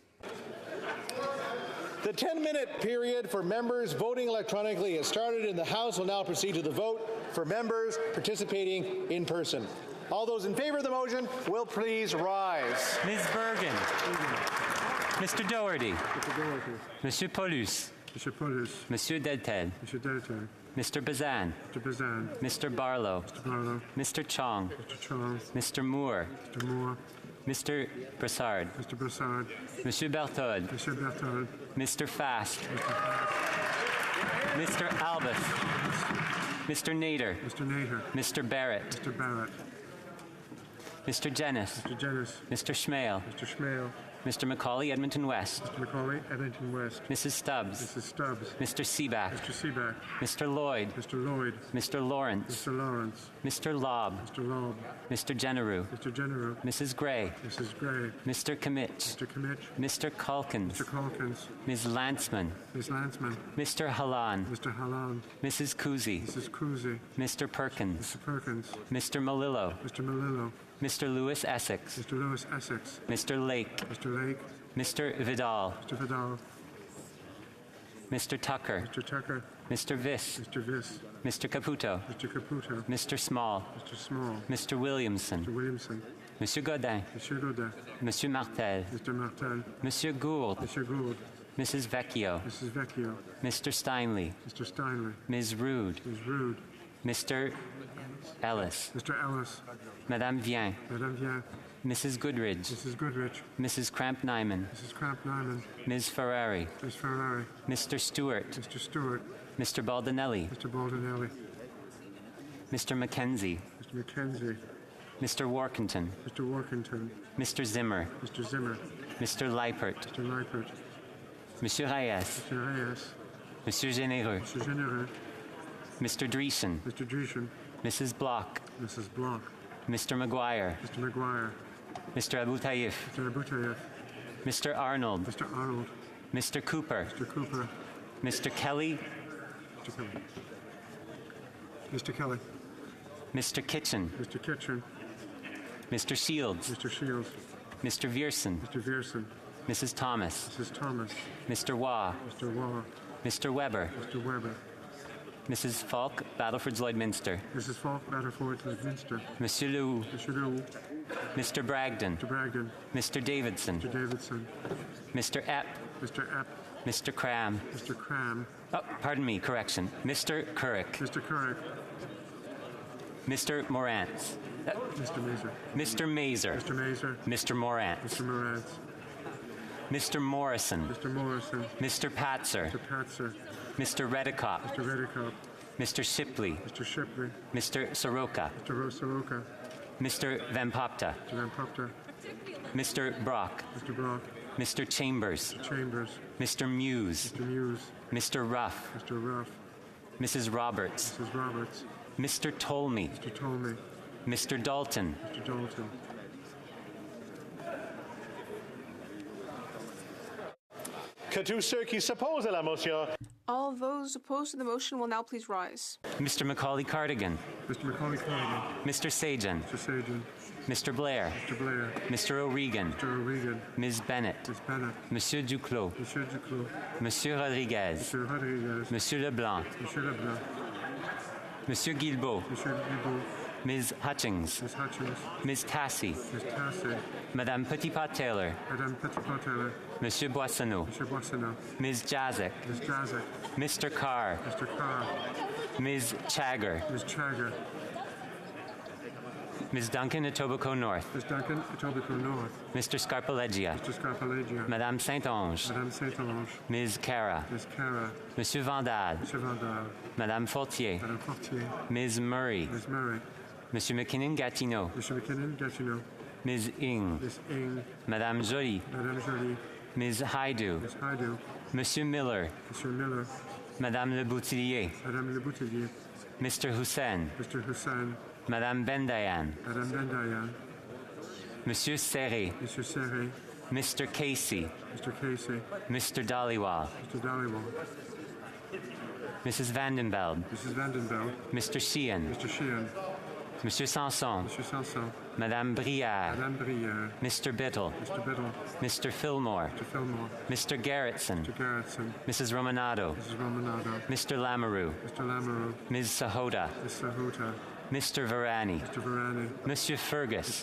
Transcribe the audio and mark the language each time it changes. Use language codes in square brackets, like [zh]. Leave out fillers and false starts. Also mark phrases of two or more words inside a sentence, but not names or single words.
[en] The 10-minute period for members voting electronically has started, and the House will now proceed to the vote for members participating in person. All those in favor of the motion will please rise. Ms. Bergen. Mr. Doherty. Mr. Doherty. Monsieur Paulus. Mr. Paulus. Monsieur Deltel. Mr. Deltel. Mr. Bazan. Mr. Bazan. Mr. Barlow. Mr. Barlow. Mr. Chong. Mr. Chong. Mr. Moore. Mr. Moore. Mr. Brassard. Mr. Brassard. Monsieur Berthold. Mr. Berthold. Mr. Fast. Mr. Fast. Mr. Albus. Mr. Nader. Mr. Nader. Mr. Barrett. Mr. Barrett. Mr. Jennis. Mr. Jennis. Mr. Schmale. Mr. Schmale. Mr. Macaulay, Edmonton West. Mr. Macaulay, Edmonton West. Mrs. Stubbs. Mrs. Stubbs. Mr. Seaback. Mr. Seaback. Mr. Lloyd. Mr. Lloyd. Mr. Lawrence. Mr. Lawrence. Mr. Lobb. Mr. Lobb. Mr. Generou. Mr. Generou. Mrs. Gray. Mrs. Gray. Mr. Kimmich. Mr. Kimmich. Mr. Calkins. Mr. Calkins. Ms. Lantzman. Ms. Lantzman. Mr. Halan. Mr. Halan. Mrs. Kuzi. Mrs. Kuzi. Mr. Perkins. Mr. Perkins. Mr. Malillo. Mr. Malillo. Mr. Lewis Essex. Mr. Lewis Essex. Mr. Lake. Mr. Lake. Mr. Vidal. Mr. Vidal. Mr. Tucker. Mr. Tucker. Mr. Viss. Mr. Viss. Mr. Caputo. Mr. Caputo. Mr. Small. Mr. Small. Mr. Williamson. Mr. Williamson. Monsieur Godin. Monsieur Godin. Monsieur Martel. Mr. Martel. Monsieur Gould. Monsieur Gould. Mrs. Vecchio. Mrs. Vecchio. Mr. Steinley. Mr. Steinley. Ms. Rude. Ms. Rude. Mr. Ellis. Mr. Ellis. Madame Vien. Madame Vien. Mrs. Goodridge. Mrs. Goodrich. Mrs. Cramp-Nyman. Mrs. Cramp-Nyman. Ms. Ferrari. Ms. Ferrari. Mr. Stewart. Mr. Stewart. Mr. Baldinelli. Mr. Baldinelli. Mr. McKenzie. Mr. McKenzie. Mr. Workington. Mr. Workington. Mr. Zimmer. Mr. Zimmer. Mr. Leipert. Mr. Leipert. Monsieur Reyes. Mr. Reyes. Monsieur Généreux. Mr. Généreux. Mr. Dreesen. Mr. Dreesen. Mrs. Block. Mrs. Block. Mr. McGuire. Mr. McGuire. Mr. Abu Taif. Mr. Abu Taif. Mr. Arnold. Mr. Arnold. Mr. Cooper. Mr. Cooper. Mr. Kelly. Mr. Kelly. Mr. Kelly. Mr. Kitchen. Mr. Kitchen. Mr. Shields. Mr. Shields. Mr. Vierson. Mr. Vierson. Mrs. Thomas. Mrs. Thomas. Mr. Waugh. Mr. Waugh. Mr. Weber. Mr. Weber. Mrs. Falk, Battleford Lloydminster. Mrs. Falk, Battleford Lloydminster. Monsieur Lew. Mr. Lew. Mr. Bragdon. Mr. Bragdon. Mr. Davidson. Mr. Davidson. Mr. Epp. Mr. Epp. Mr. Cram. Mr. Cram. Oh, pardon me, correction. Mr. Currick. Mr. Currick. Mr. Morantz. Mr. Mazer. Mr. Mazer. Mr. Mazer. Mr. Morantz. Mr. Morantz. Mr. Morrison. Mr. Morrison. Mr. Patzer. Mr. Patzer. Mr. Redicott. Mr. Redicott. Mr. Shipley. Mr. Shipley. Mr. Soroka. Mr. Soroka. Mr. Van Popta. Mr. Van Popta. Mr. Brock. Mr. Brock. Mr. Chambers. Mr. Chambers. Mr. Muse. Mr. Muse. Mr. Ruff. Mr. Ruff. Mrs. Roberts. Mrs. Roberts. Mr. Tolmie. Mr. Tolmie. Mr. Dalton. Mr. Dalton. [fr] Qu'est-ce ceux qui s'opposent à la motion? [en] All those opposed to the motion will now please rise. Mr. Macaulay Cardigan. Mr. Macaulay Cardigan. Mr. Sajan. Mr. Sajan. Mr. Blair. Mr. Blair. Mr. O'Regan. Mr. O'Regan. Ms. Bennett. Ms. Bennett. Monsieur Duclos. Monsieur Duclos. Monsieur Rodriguez. Monsieur Rodriguez. Monsieur Leblanc. Monsieur Leblanc. Monsieur Guilbeault. Monsieur Guilbeault. Ms. Hutchings. Ms. Hutchings. Ms. Tassie. Ms. Tassie. Madame Petitpas-Taylor. Madame Petitpas-Taylor. Monsieur Boissonneau. Monsieur Boissonneau. Ms. Jazik. Ms. Jazik. Mr. Carr. Mr. Carr. Ms. Chagger. Ms. Chagger. Ms. Duncan, Etobicoke North. Ms. Duncan, Etobicoke North. Mr. Scarpaleggia. Mr. Scarpaleggia. Madame Saint-Onge. Madame Saint-Onge. Ms. Cara. Ms. Cara. Monsieur Vandal. Monsieur Vandal. Madame Fortier. Madame Fortier. Ms. Murray. Ms. Murray. Monsieur McKinnon-Gatineau. Monsieur McKinnon-Gatineau. Ms. Ing. Ms. Ing. Madame Joly. Madame Joly. Ms. Haidu. Ms. Haidu. Monsieur Miller. Monsieur Miller. Madame Le Boutillier. Madame Le Boutillier. Mr. Hussein. Mr. Hussein. Madame Bendayan. Madame Bendayan. Monsieur Serré. Monsieur Serré. Mr. Casey. Mr. Casey. Mr. Dhaliwal. Mr. Dhaliwal. Mrs. Vandenbeld. Mrs. Vandenbeld. Mr. Sheehan. Mr. Sheehan. Monsieur Sanson. Monsieur Sanson. Madame Brière. Madame Brière. Mr. Biddle. Mr. Biddle. Mr. Fillmore. Mr. Fillmore. Mr. Garrettson. Mr. Garrettson. Mrs. Romanado. Mrs. Romanado. Mr. Lamoureux. Mr. Lamoureux. Ms. Sahota. Ms. Sahota. Mr. Varani. Mr. Varani. Monsieur Fergus.